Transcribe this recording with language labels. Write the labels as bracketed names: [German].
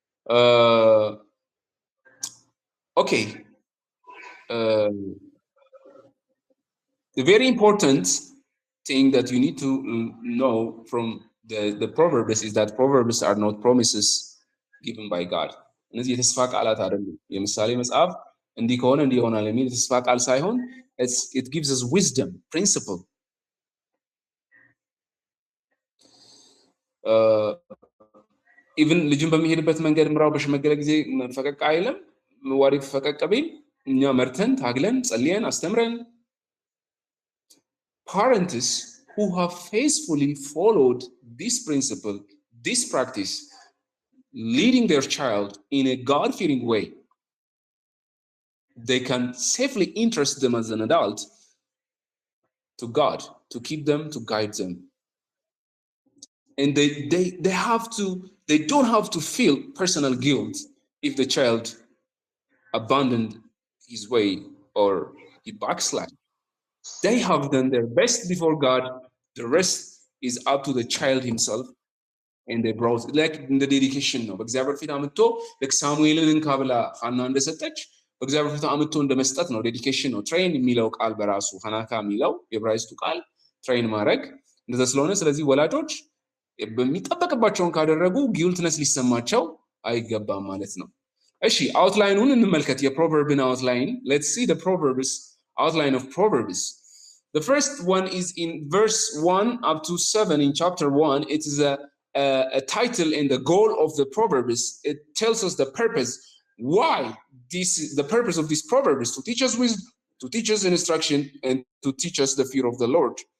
[English] Okay. The very important thing that you need to know from the Proverbs is that Proverbs are not promises given by God. [Amharic] እነዚህ የተስፋ ቃላት አይደሉም። የምሳሌ መጽሐፍ እንዲህ ከሆነ እንዲህ ይሆናል የሚል የተስፋ ቃል ሳይሆን [English] it gives us wisdom, principle. Even [Amharic] ልጅን በሚሄድበት መንገድ ምራው በሸመገለ ጊዜ ፈቀቅ አይልም። ዋሪ ፈቀቅ ቢል እኛ መርተን ታግለን ጸልየን አስተምረን [English] parents who have faithfully followed this principle, this practice, leading their child in a God-fearing way, they can safely entrust them as an adult to God, to keep them, to guide them. And they don't have to feel personal guilt if the child abandoned his way or he backslid. They have done their best before God. The rest is up to the child himself. And they brought, like in the dedication [Amharic] ነው በእግዚአብሔር ፊት አምጥቶ ለሳሙኤልን እንካብላ ሐና እንደሰጠች በእግዚአብሔር ፊት አምጥቶ እንደመስጠት ነው። ዴዲኬሽን ነው። ትሬን የሚለው ቃል በራሱ ሐናካ የሚለው የዕብራይስጡ ቃል ትሬን ማድረግ እንደዛ ስለሆነ ስለዚህ ወላጆች በሚጠበቅባቸውን ካደረጉ ጊልትነስ ሊሰማቸው አይገባም ማለት ነው። እሺ አውትላይኑን እንመልከት። የፕሮቨርብን አውትላይን [English] let's see the proverbs outline of Proverbs. The first one is in verse 1 up to 7 in chapter 1. It is a title and the goal of the Proverbs. It tells us the purpose, why this is the purpose of this proverb is to teach us wisdom, to teach us instruction, and to teach us the fear of the Lord.